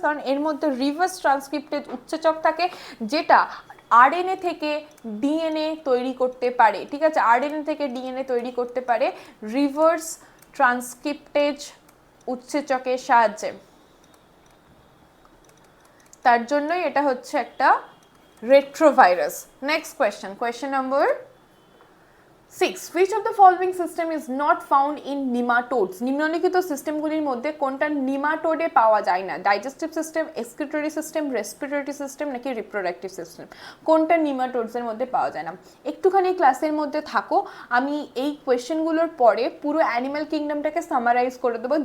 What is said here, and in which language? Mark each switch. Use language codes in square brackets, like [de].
[bn] কারণ এর মধ্যে রিভার্স ট্রান্সক্রিপ্টেজ উৎসেচক থাকে, যেটা আরএনএ থেকে ডিএনএ তৈরি করতে পারে, ঠিক আছে। আরএনএ থেকে ডিএনএ তৈরি করতে পারে রিভার্স ট্রান্সক্রিপ্টেজ উৎসেচকের সাহায্যে। তার জন্যই এটা হচ্ছে একটা retrovirus. Next question, question number 6, [en] which of the following system is not found in nematodes? [bn] নিম্নলিখিত সিস্টেমগুলির মধ্যে কোনটা নিমাটোডে পাওয়া যায় না? Digestive system, excretory system, respiratory system নাকি রিপ্রোডাক্টিভ সিস্টেম? কোনটা নিমাটোডসের মধ্যে পাওয়া যায় না? একটুখানি ক্লাসের মধ্যে থাকো, আমি এই কোয়েশ্চেনগুলোর পরে পুরো অ্যানিম্যাল কিংডমটাকে সামারাইজ করে দেবো।